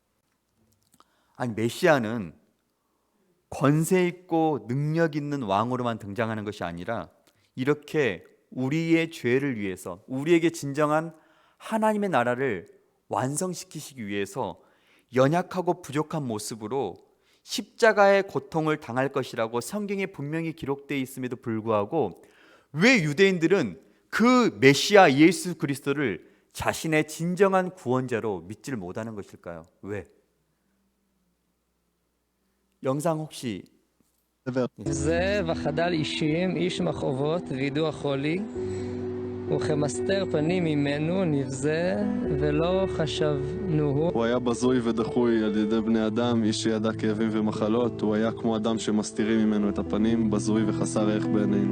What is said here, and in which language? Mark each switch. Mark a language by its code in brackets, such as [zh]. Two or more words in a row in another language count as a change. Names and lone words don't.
[ko] 아니, 메시아는 권세 있고 능력 있는 왕으로만 등장하는 것이 아니라 이렇게 우리의 죄를 위해서, 우리에게 진정한 하나님의 나라를 완성시키시기 위해서 연약하고 부족한 모습으로 십자가의 고통을 당할 것이라고 성경에 분명히 기록되어 있음에도 불구하고 왜 유대인들은 그 메시아 예수 그리스도를 자신의 진정한 구원자로 믿지를 못하는 것일까요? 왜? 영상 혹시 [he] זאב החדל אישים, איש מחובות וידוע חולי, וכמסתר פנים ממנו נבזה ולא חשבנוהו. הוא היה בזוי ודחוי על ידי בני אדם, איש שידע כאבים ומחלות. הוא היה כמו אדם שמסתירים ממנו את הפנים, בזוי וחסר ערך בעינינו.